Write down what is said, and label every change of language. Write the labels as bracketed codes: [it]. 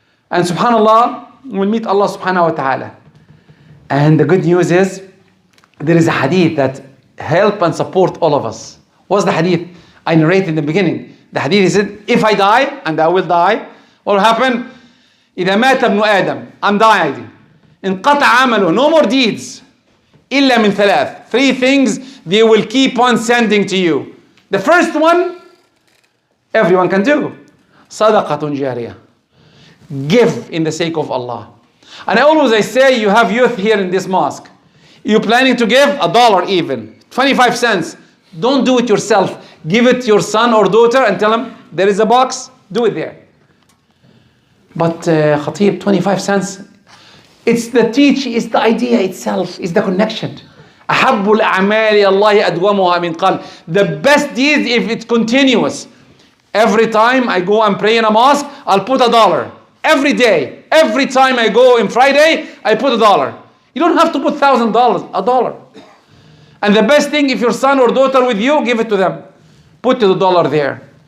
[en] And subhanAllah, we'll meet Allah subhanahu wa ta'ala. And the good news is, there is a hadith that help and support all of us. What's the hadith? I narrated in the beginning. The hadith said, if I die, and I will die, what will happen? [ar] إذا مات ابن آدم, [en] I'm dying. [ar] انقطع عمله, [en] no more deeds. [ar] إلا من 3. [en] 3 things they will keep on sending to you. The first one, everyone can do. [ar] صدقة جارية. [en] Give in the sake of Allah. And I say, you have youth here in this mosque. You're planning to give $1 even, 25 cents. Don't do it yourself. Give it to your son or daughter and tell them, there is a box, do it there. But Khatib, 25 cents, it's the idea itself, it's the connection. [ar] أحب الأعمال إلى الله أدومها من قلب. [en] The best deed if it's continuous. Every time I go and pray in a mosque, I'll put $1. Every day. Every time I go on Friday, I put $1. You don't have to put $1,000, $1. And the best thing, if your son or daughter with you, give it to them. Put the $1 there.